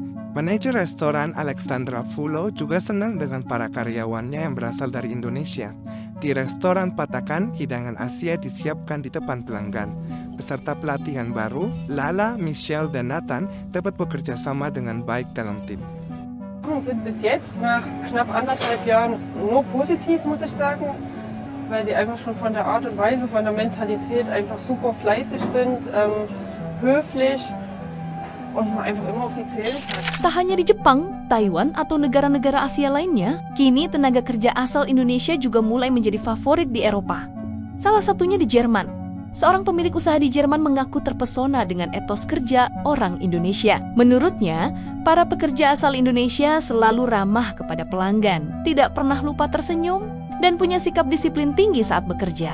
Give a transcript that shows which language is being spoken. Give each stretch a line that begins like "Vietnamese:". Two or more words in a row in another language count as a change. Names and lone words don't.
Indonesian: Manajer restoran Alexandra Fulo juga senang dengan para karyawannya yang berasal dari Indonesia. Di restoran Patakan, hidangan Asia disiapkan di depan pelanggan. Beserta pelatihan baru, Lala, Michelle, dan Nathan dapat bekerja sama dengan baik dalam tim.
German: Sind bis jetzt nach knapp 1,5 Jahren nur positiv, muss ich sagen, weil sie einfach schon von der Art und Weise, von der Mentalität einfach super fleißig sind, höflich und man einfach immer auf die zählen kann.
Indonesian: Tak hanya di Jepang, Taiwan, atau negara-negara Asia lainnya, kini tenaga kerja asal Indonesia juga mulai menjadi favorit di Eropa. Salah satunya di Jerman. Seorang pemilik usaha di Jerman mengaku terpesona dengan etos kerja orang Indonesia. Menurutnya, para pekerja asal Indonesia selalu ramah kepada pelanggan, tidak pernah lupa tersenyum, dan punya sikap disiplin tinggi saat bekerja.